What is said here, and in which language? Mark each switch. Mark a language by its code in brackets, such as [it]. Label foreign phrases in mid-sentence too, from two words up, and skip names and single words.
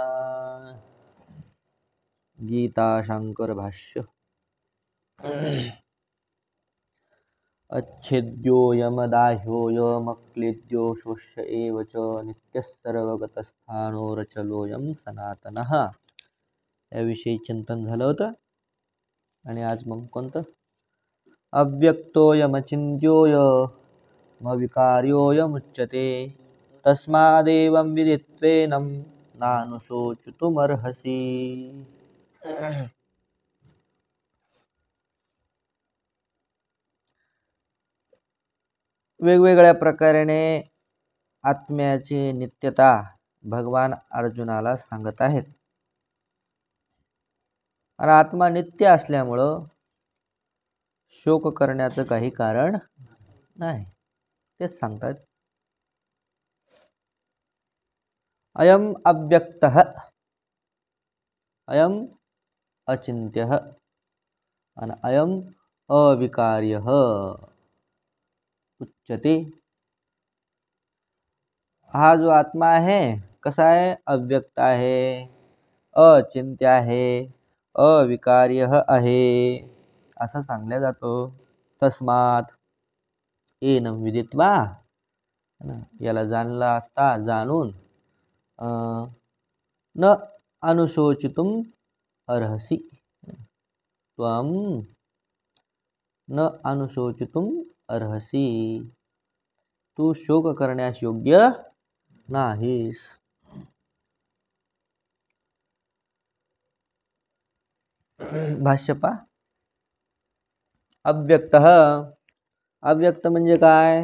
[mr] गीता शंकर भाष्य। [sa] अच्छेद्योऽयमदाह्योऽयमक्लिद्यो शोष्य एव च नित्यः सर्वगतस्थाणोरचलोऽयं सनातनः। [mr] याविषयी चिंतन झालं होतं। आणि आज मग कोणतं? [sa] अव्यक्तोऽयमचिन्त्योऽयमविकार्योऽयमुच्यते तस्मादेवं विदित्वेनं नानुशोचितुमर्हसि। [mr] वेगवेगळ्या प्रकारे आत्म्याची नित्यता भगवान अर्जुनाला सांगत आहेत। आणि आत्मा नित्य असल्यामुळं शोक करण्याचं काही कारण नाही, तेच सांगतात। [sa] अयम अव्यक्तः, अयम अचिंत्यः [mr] आणि [sa] अयम अविकार्यः उच्यते। [mr] हा जो आत्मा आहे कसा आहे? अव्यक्त आहे, अचिंत्य आहे, अविकार्य आहे असं सांगले जातो। [sa] तस्मात् एनं विदित्वा, [mr] याला जाणला असता जाणून [sa] न अनुशोचितुम अर्हसि, त्वं न अनुशोचितुम अर्हसि, [mr] तू शोक करण्यास योग्य नाहीस। भाष्य पहा। अव्यक्तः, अव्यक्त म्हणजे काय?